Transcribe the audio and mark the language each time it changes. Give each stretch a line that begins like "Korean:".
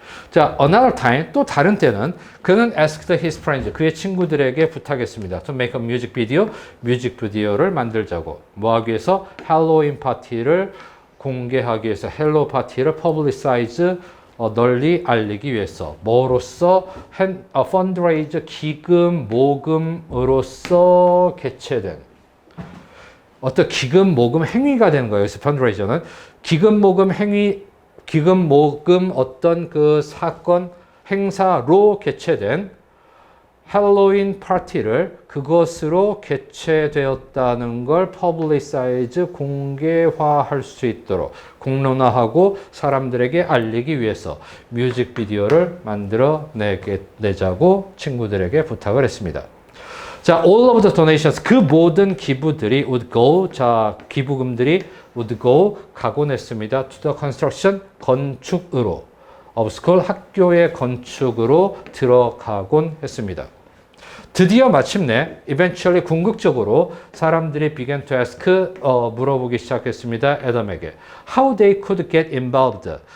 Korean: 자, another time, 또 다른 때는 그는
English: asked his friends,
Korean: 그의 친구들에게 부탁했습니다.
English: to make a music video,
Korean: 뮤직비디오를 만들자고. 뭐 하기 위해서? 할로윈 파티를 공개하기 위해서, 헬로 파티를 publicize, 널리 알리기 위해서. 뭐로써? 펀드레이저, 기금, 모금으로써 개최된. 어떤 기금, 모금 행위가 되는 거예요. 그래서 펀드레이저는 기금, 모금 행위, 기금, 모금 어떤 그 사건, 행사로 개최된 할로윈 파티를 그것으로 개최되었다는 걸 publicize, 공개화할 수 있도록 공론화하고 사람들에게 알리기 위해서 뮤직비디오를 만들어 내자고 친구들에게 부탁을 했습니다. 자,
English: all of the donations,
Korean: 그 모든 기부들이
English: would go,
Korean: 자, 기부금들이 would go, 가곤 했습니다.
English: to the construction,
Korean: 건축으로.
English: of school,
Korean: 학교의 건축으로 들어가곤 했습니다. 드디어 마침내, eventually, 궁극적으로 사람들이
English: began to ask,
Korean: 물어보기 시작했습니다. 애덤에게.
English: How they could get involved.